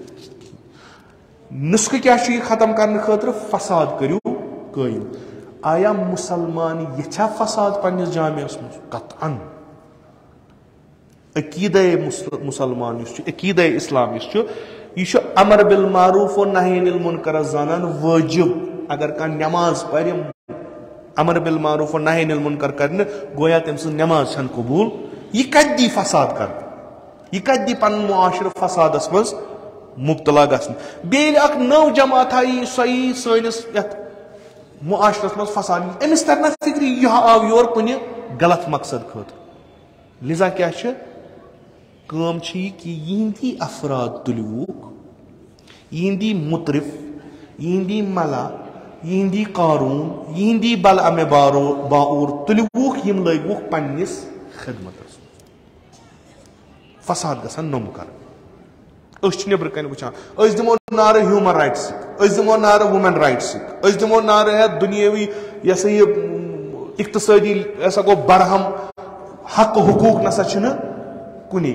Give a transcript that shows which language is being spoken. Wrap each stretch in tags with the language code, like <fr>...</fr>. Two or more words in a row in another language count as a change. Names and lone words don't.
<ks>نسخہٕ کیٛاہ چھُ یہِ ختم کرنہٕ خٲطرٕ؟ فساد کٔرِو قٲیِم. آیا مسلمان یژھا فساد پننس جامعس منٛز؟ قطعن. عقیدے مسلمان یُس چھُ، عقیدے اسلام یُس چھُ، یہ چھُ</ks> <ar>امر بالمعروف و نہی عن المنکر</ar> <ks>زانان واجب. اگر کانٛہہ نٮ۪ماز پرِ</ks> <ar>امر بالمعروف و نہی عن المنکر</ar> <ks>کرنہِ، گویا تٔمۍ سٕنٛز نٮ۪ماز چھنہٕ قبوٗل. یہِ کتہِ دی فساد کرنہٕ؟ یہِ کتہِ دی پنُن معاشرٕ فسادس منٛز مبتلا گژھنہٕ؟ بیٚیہِ ییٚلہِ اکھ نٔو جماعت یی سۄ یی سٲنِس یتھ معاشرس منٛز فساد، أمِس ترِ نہ فکرِ یہِ آو یور کُنہِ غلط مقصد خٲطرٕ. لذا کیٛاہ چھِ کٲم چھِ یہِ کہِ یِہنٛدی افراد تُلۍوُکھ، یِہنٛدی مُطرف، یِہنٛدی ملا، یِہنٛدی قاروٗن، یِہنٛدی بلعمِ باعوٗر تُلۍوُکھ، یِم لٲگۍوُکھ پننِس خدمتس منٛز. فساد گژھان نوٚم کرٕنۍ. أسۍ چھِ نٮ۪برٕ کنہِ وٕچھان، أسۍ دِمو نعرٕ</ks> <en>human rights,</en> <ks>أسۍ دِمو نعرٕ</ks> <en>women rights,</en> <ks>أسۍ دِمو نعرٕ ہٮ۪تھ دُنیٲوی یہِ ہسا یہِ اقتصٲدی یہِ ہسا گوٚو برہم، حق حقوٗق نسا چھِنہٕ کُنی.</ks>